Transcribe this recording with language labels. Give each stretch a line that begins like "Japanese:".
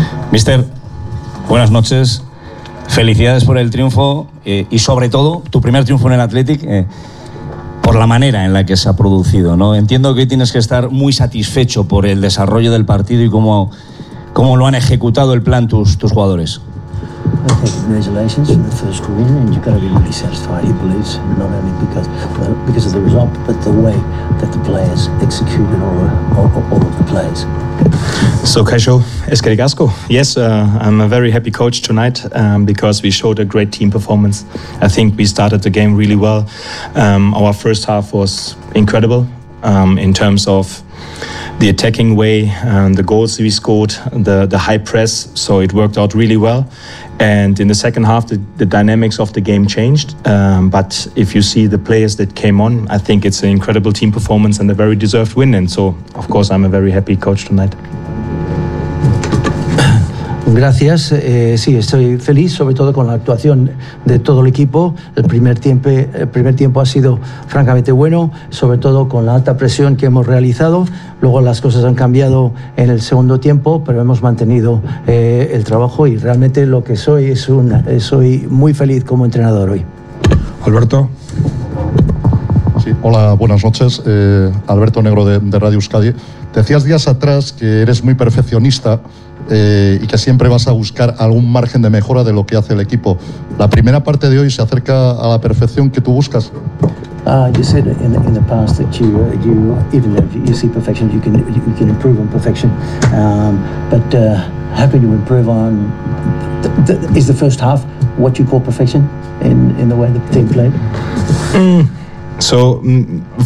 Spanish: Mister, buenas noches, felicidades por el triunfo, y sobre todo tu primer triunfo en el Athletic, por la manera en la que se ha producido, ¿no? Entiendo que hoy tienes que estar muy satisfecho por el desarrollo del partido y cómo lo han ejecutado el plan tus jugadores.
English: I think congratulations for the first win, and you've got to be really satisfied, he believes, not only because of the result, but the way that the players executed all of the players.
Basque: So, Kaixo, eskerrik asko.
English: Yes, I'm a very happy coach tonight because we showed a great team performance. I think we started the game really well. Our first half was incredible in terms of the attacking way, and the goals we scored, the high press, so it worked out really well. And in the second half, the dynamics of the game changed. But if you see the players that came on, I think it's an incredible team performance and a very deserved win. And so, of course, I'm a very happy coach tonight.
Spanish: Gracias. Sí, estoy feliz, sobre todo con la actuación de todo el equipo. El primer tiempo ha sido francamente bueno, sobre todo con la alta presión que hemos realizado. Luego las cosas han cambiado en el segundo tiempo, pero hemos mantenido el trabajo, y realmente lo que soy es soy muy feliz como entrenador hoy. Alberto. Sí, hola, buenas noches. Alberto Negro de Radio Euskadi. Decías días atrás que eres muy perfeccionista. Y que siempre vas a buscar algún margen de mejora de lo que hace el equipo. ¿La primera parte de hoy se acerca a la perfección que tú buscas?
English: You said in the past that you even if you see perfection, you can improve on perfection. How can you improve on is the first half what you call perfection in the way the team played?